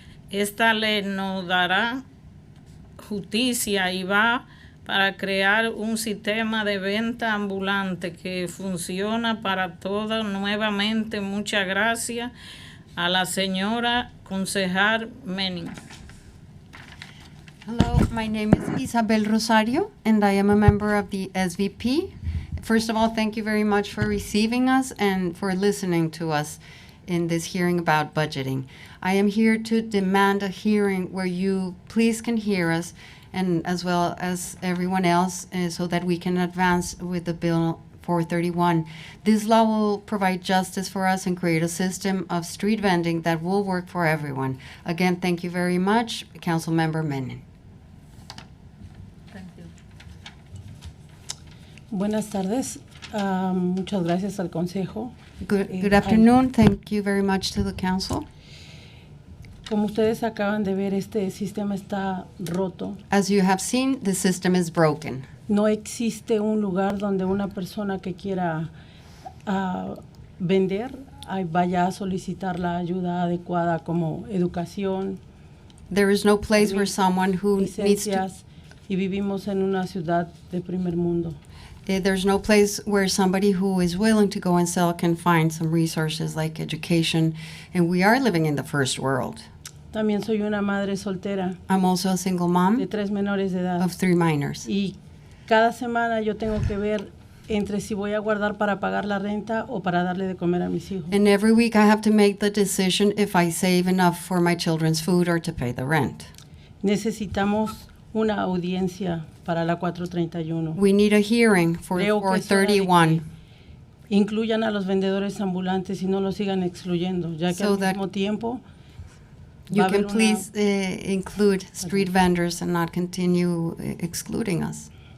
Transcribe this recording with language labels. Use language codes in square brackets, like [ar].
[es] Esta ley nos dará justicia y va para crear un sistema de venta ambulante que funciona para todos. Nuevamente, muchas gracias a la señora concejal Menin. [en] Hello, my name is Isabel Rosario, and I am a member of the SVP. First of all, thank you very much for receiving us and for listening to us in this hearing about budgeting. I am here to demand a hearing where you please can hear us, and as well as everyone else, so that we can advance with the Bill 431. This law will provide justice for us and create a system of street vending that will work for everyone. Again, thank you very much, Councilmember Menin. [es] Buenas tardes. Muchas gracias al Consejo. [en] Good afternoon. Thank you very much to the council. [es] Como ustedes acaban de ver, este sistema está roto. [en] As you have seen, the system is broken. [es] No existe un lugar donde una persona que quiera vender vaya a solicitar la ayuda adecuada como educación. [en] There is no place where someone who needs to... [es] licencias, y vivimos en una ciudad de primer mundo. [en] There's no place where somebody who is willing to go and sell can find some resources like education, and we are living in the first world. [es] También soy una madre soltera. [en] I'm also a single mom [es] de 3 menores de edad. [en] Of 3 minors. [es] Y cada semana yo tengo que ver entre si voy a guardar para pagar la renta o para darle de comer a mis hijos. [en] And every week I have to make the decision if I save enough for my children's food or to pay the rent. [es] Necesitamos una audiencia para la 431. [en] We need a hearing for [es] Creo [en] 431. [es] Incluyan a los vendedores ambulantes y no los sigan excluyendo, ya que [en] So [es] al mismo tiempo [en] you can please include street vendors and not continue excluding us.